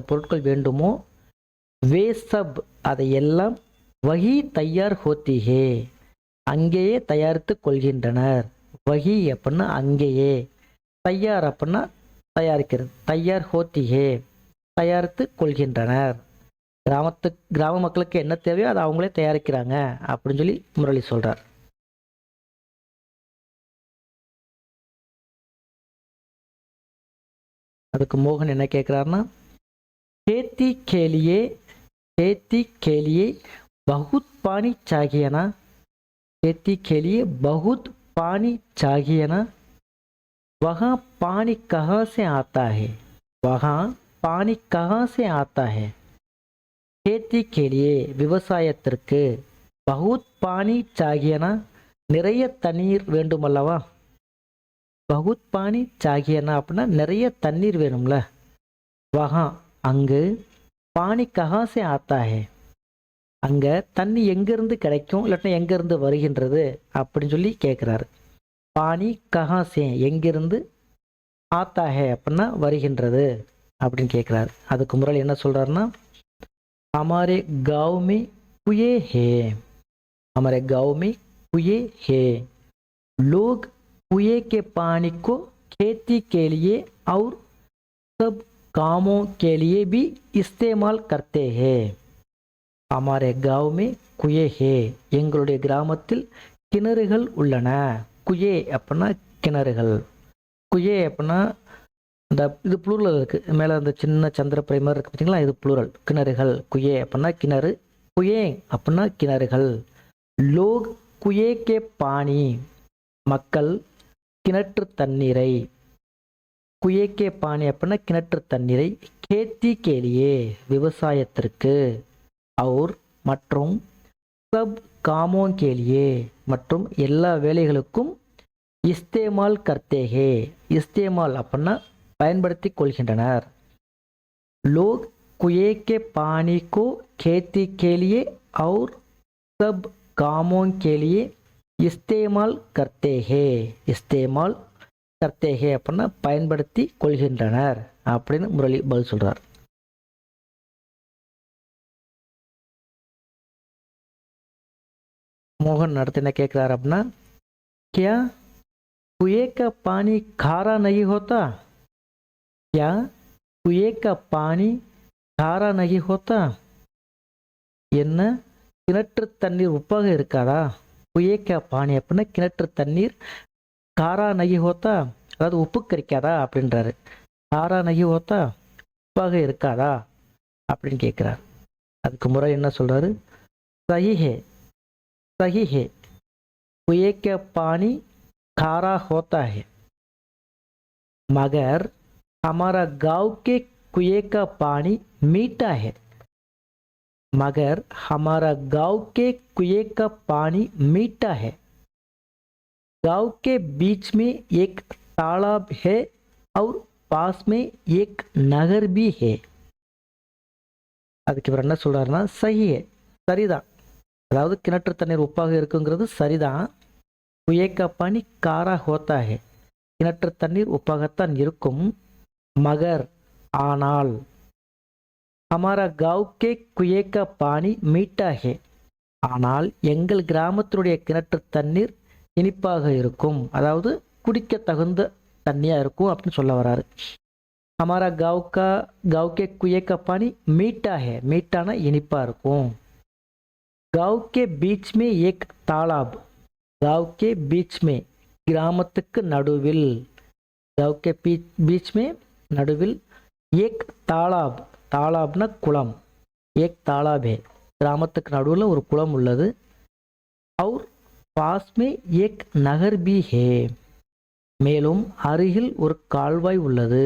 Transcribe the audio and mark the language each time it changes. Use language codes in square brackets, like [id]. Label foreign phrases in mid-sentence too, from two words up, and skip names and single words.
[ta] பொருட்கள் வேண்டுமோ [hi] वे सब [ta] அதையெல்லாம் வகி [hi] तैयार होती है [ta] அங்கேயே தயாரித்து கொள்கின்றனர் வகி அப்படின்னா அங்கேயே தயார் அப்படின்னா தயாரிக்கிறது [hi] तैयार होती है [ta] தயாரித்து கொள்கின்றனர் கிராம மக்களுக்கு என்ன தேவையோ அதை அவங்களே தயாரிக்கிறாங்க அப்படின்னு சொல்லி முரளி சொல்றார் அதுக்கு மோகன் என்ன கேட்கிறாருன்னா [hi] खेती के लिए बहुत पानी चाहिए ना खेती के लिए बहुत पानी चाहिए ना वहाँ पानी कहाँ से आता है वहाँ पानी कहाँ से आता है खेती के लिए விவசாயத்திற்கு बहुत पानी चाहिए ना [ta] நிறைய தண்ணீர் வேண்டுமல்லவா [hi] बहुत पानी चाहिए ना [ta] அப்படின்னா நிறைய தண்ணீர் வேணும்ல [hi] वहाँ அங்கு पानी कहाँ से आता है [ta] அங்க தண்ணி எங்கிருந்து கிடைக்கும் இல்லாட்டினா எங்கிருந்து வருகின்றது அப்படின்னு சொல்லி கேட்குறாரு [hi] पानी कहाँ से எங்கிருந்து आता है [ta] அப்படின்னா வருகின்றது அப்படின்னு கேட்குறாரு அதுக்கு முறையில் என்ன சொல்றாருன்னா [hi] हमारे गांव में कुएं हैं हमारे गांव में कुएं हैं लोग कुएं के पानी को खेती के लिए और सब कामों के लिए भी इस्तेमाल करते हैं हमारे गांव में कुएं हैं [ta] எங்களுடைய கிராமத்தில் கிணறுகள் உள்ளன குயே அப்படின்னா கிணறுகள் குயே அப்படின்னா இந்த இது ப்ளூரல் இருக்குது மேலே அந்த சின்ன சந்திர பிரைமர் இருக்குது பார்த்தீங்களா இது ப்ளூரல் கிணறுகள் குயே அப்படின்னா கிணறு குயே அப்படின்னா கிணறுகள் [hi] लोग कुएं के पानी [ta] மக்கள் கிணற்று தண்ணீரை [hi] कुएं के पानी [ta] அப்படின்னா கிணற்று தண்ணீரை [hi] खेती के लिए [ta] விவசாயத்திற்கு और [hi] மற்றும் सब कामों के लिए [ta] மற்றும் எல்லா வேலைகளுக்கும் [hi] इस्तेमाल करते हैं इस्तेमाल [ta] அப்படின்னா பயன்படுத்தி கொள்கின்றனர் [hi] लोग कुएं के पानी को खेती के लिए और सब कामों के लिए इस्तेमाल करते हैं इस्तेमाल करते हैं [ta] அப்படின்னா பயன்படுத்தி கொள்கின்றனர் அப்படின்னு முரளி பதில் சொல்றார் [hi] मोहन [ta] அடுத்து என்ன கேட்கிறார் அப்படின்னா [hi] क्या कुएं का पानी खारा नहीं होता क्या कुएं का पानी खारा नहीं होता [ta] என்ன கிணற்று தண்ணீர் உப்பாக இருக்காதா? [hi] कुएं का पानी [ta] அப்படின்னா கிணற்று தண்ணீர் [hi] खारा नहीं होता, [ta] அதாவது உப்பு கரிக்காதா அப்படின்றாரு. [hi] खारा नहीं होता, [ta] உப்பாக இருக்காதா அப்படின்னு கேட்குறாரு. அதுக்கு முறை என்ன சொல்றாரு? [hi] सही है, सही है, कुएं का पानी खारा होता है, मगर हमारा गांव के कुएं का पानी मीठा है, मगर हमारा गांव के कुएं का पानी मीठा है। गांव के बीच में एक तालाब है और पास में एक नगर भी है. [ta] அதுக்கு இவர் என்ன சொல்றாருன்னா, சஹியே, சரிதான், அதாவது கிணற்று தண்ணீர் உப்பாக இருக்குங்கிறது சரிதான். [hi] कुएं का पानी खारा होता है, [ta] கிணற்று தண்ணீர் உப்பாகத்தான் இருக்கும். மகர், ஆனால், [hi] हमारा गांव के कुएं का पानी मीठा है, [ta] ஆனால் எங்கள் கிராமத்தினுடைய கிணற்று தண்ணீர் இனிப்பாக இருக்கும், அதாவது குடிக்க தகுந்த தண்ணியாக இருக்கும் அப்படின்னு சொல்ல வராரு. [hi] हमारा गांव के कुएं का पानी मीठा है, मीठाना [ta] இனிப்பா இருக்கும். [hi] गांव के बीच में एक तालाब, गांव के बीच में [ta] கிராமத்துக்கு நடுவில், [hi] गांव के बीच में நடுவில் एक तालाब, तालाबना குளம், एक तालाब है, [ta] கிராமத்துக்கு நடுவில் ஒரு குளம் உள்ளது. [hi] और पास में एक नगर भी है, [ta] மேலும் அருகில் ஒரு கால்வாய் உள்ளது.